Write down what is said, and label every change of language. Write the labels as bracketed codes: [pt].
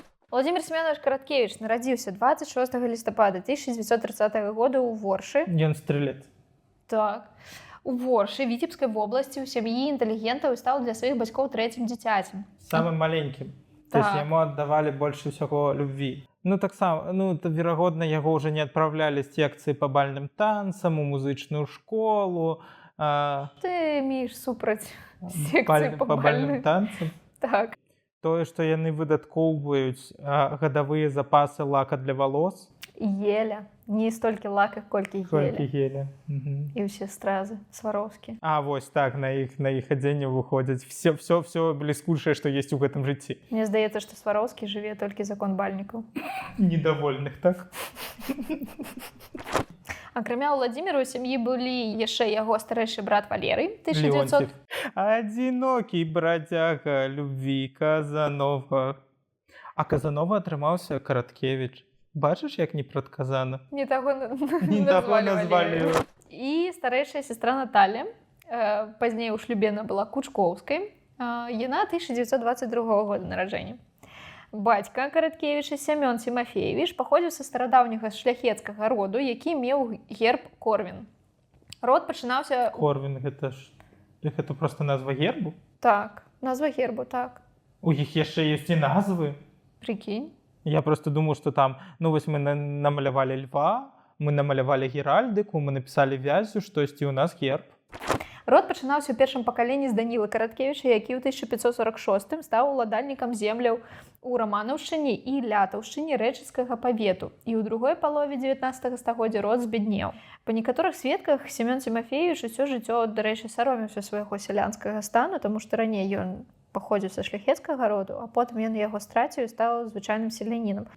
[be] Владимир Семенович Караткевич нарадзіўся 26 лістапада 1930 года ў Воршы. Ён стрэлец. Так. У Воршы, Віцебскай вобласці, у сям'і інтэлігентаў і стаў для сваіх бацькоў трэцім дзіцяцем. Самым маленькім. [ru] То есть [be] яму аддавалі больш усяго любві. Ну, таксама, верагодна, яго ўжо не адпраўлялі з секцыі па бальным танцам, у музычную школу. Ты мееш супраць секцыі па бальным танцам? Так. Тое, што яны выдаткоўваюць гадавыя запасы лака для валос? Геля. Не столькі лака, колькі геля. І ўсе стразы, сваровскія. Вось так, на іх адзенне выходзяць все бліскучае, што ёсць у гэтым жыцці. Мне здаецца, што Сваровскі жыве толькі за конт бальнікаў. Недовольных, так? Акрамя Владзіміра у сям'і былі яшчэ яго старэйшы брат Валерый 1900 [ru] Одинокий бродяга любви Казанова. [be] А Казанова атрымаўся Караткевіч. Бачыш, як не прадказана? не таго Не таго назвалі. І старэйшая сестра Наталья, пазней у шлюбе она была Кучковскай, яна 1922 года нараджэння. Бацька Караткевіча Сямён Тимофеевич паходзіў са старадаўняга шляхецкага роду, які меў герб Корвін. Род пачынаўся... Корвін, гэта проста назва гербу? Так, назва гербу, так. У іх яшчэ ёсць і назвы? [ru] Прикинь. Я просто думаю, что там, [be] ну вось мы намалявалі льва, мы намалявалі геральдыку, мы напісалі вязю, штосьці у нас герб. Род пачынаўся ў першым пакаленні з Данілы Караткевіча, які ў 1546 стаў уладальнікам земляў у Раманаўшчыне і Лятаўшчыне рэчыцкага павету. І ў другой палове 19 стагоддзя род збеднеў. Па некаторых сведках Сямён Тимофеевич усё жыццё, дарэчы, саромеўся свайго сялянскага стану, таму што раней ён паходзіў са шляхецкага роду, а потым ён яго страціў і стаў звычайным селянінам.